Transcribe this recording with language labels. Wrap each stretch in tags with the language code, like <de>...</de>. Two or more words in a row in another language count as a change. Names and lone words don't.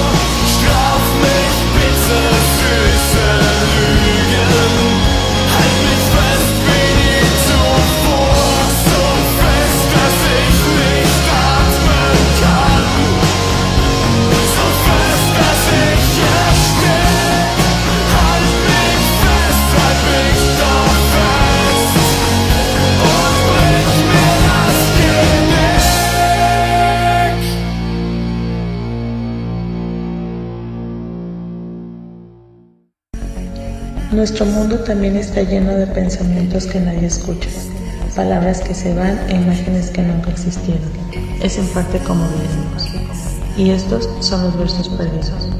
<de>Straf mich bitte, süße Lügen, halt mich fest wie nie zuvor, so fest, dass ich nicht atmen kann, so fest, dass ich erstick. Halt mich doch fest und brich mir das Genick.</de> <es>Nuestro mundo también está lleno de pensamientos que nadie escucha, palabras que se van e imágenes que nunca existieron. Es en parte como vivimos. Y estos son los versos perdidos.</es>